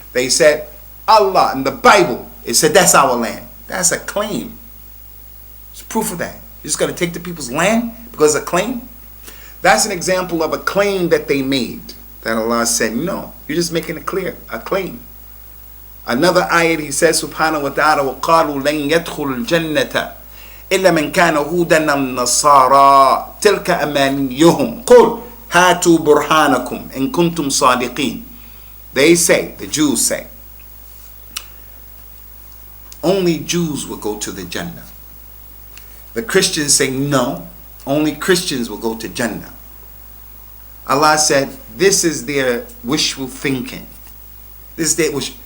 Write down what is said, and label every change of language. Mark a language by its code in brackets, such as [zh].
[en] They said, Allah in the Bible, it said that's our land. That's a claim. There's proof of that. You're just going to take the people's land because of a claim? That's an example of a claim that they made. That Allah said, no, you're just making it clear. A claim. Another ayat, He says, subhanahu wa ta'ala, [ar] وَقَالُوا لَنْ يَدْخُلُ الْجَنَّةَ إِلَّا مَنْ كَانَ هُودًا النَّصَارَى تِلْكَ أَمَانِيُّهُمْ قُلْ هَاتُوا بُرْهَانَكُمْ إِن كُنْتُمْ صَادِقِينَ. [en] They say, the Jews say, only Jews will go to the Jannah. The Christians say, no, only Christians will go to Jannah. Allah said, this is their wishful thinking. This is their wish.